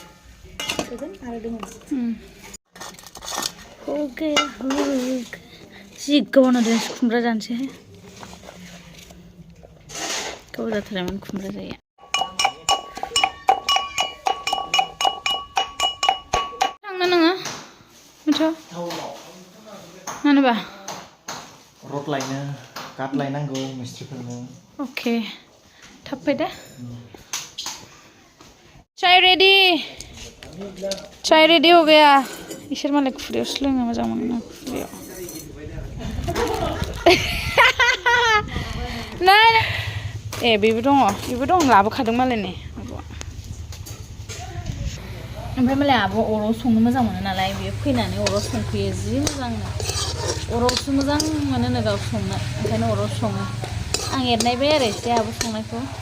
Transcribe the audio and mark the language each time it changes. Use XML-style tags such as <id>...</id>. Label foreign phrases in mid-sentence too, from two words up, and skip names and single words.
<brx>जि गोबाव नांदों खुमब्रा जानोसैहाय गोबाव जाथारबायमोन खुमब्रा जाया थांनो नोङो मिथु मानोबा रड लायनो काट लायनांगौ मिस्ट्रिफोरनो ओके थाब फै दे</brx> <hi>चाय रेडी हो गया</hi> <brx>इसोर मालाय खुरैयावसो लोंनो मोजां मोनो खुरैयाव बेबो दं लाबोखादों मालायनि ओमफ्राय मालाय आब' अराव संनो मोजां मोनो नालाय बियो फैनानै अराव संफैयो जि मोजांनो अरावसो मोजां मोनो नो गाव संनो ओंखायनो अराव सङो आं एरनायबाय आरो एसे आहाबो संनायखौ</brx>